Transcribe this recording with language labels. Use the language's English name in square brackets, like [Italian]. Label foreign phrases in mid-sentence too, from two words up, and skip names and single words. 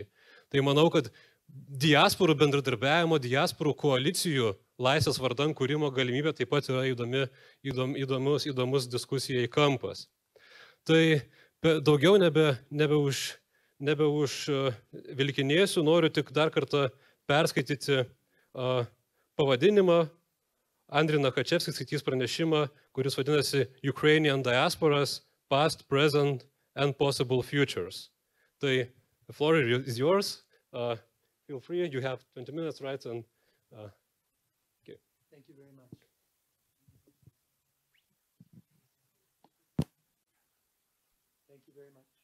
[Lithuanian] Tai manau, kad diasporų bendradarbiavimo, diasporų koalicijų laisvės vardan kūrimo galimybė taip pat yra įdomus diskusijai kampas. Tai daugiau nebeužvilkinėsiu, noriu tik dar kartą perskaityti pavadinimą. Andriy NAHACHEWSKY skaitys pranešimą, kuris vadinasi Ukrainian Diasporas, Past, Present and Possible Futures. [English] Tai the floor is yours. Feel free, you have 20 minutes, right? And, okay. Thank you very much. Thank you very much.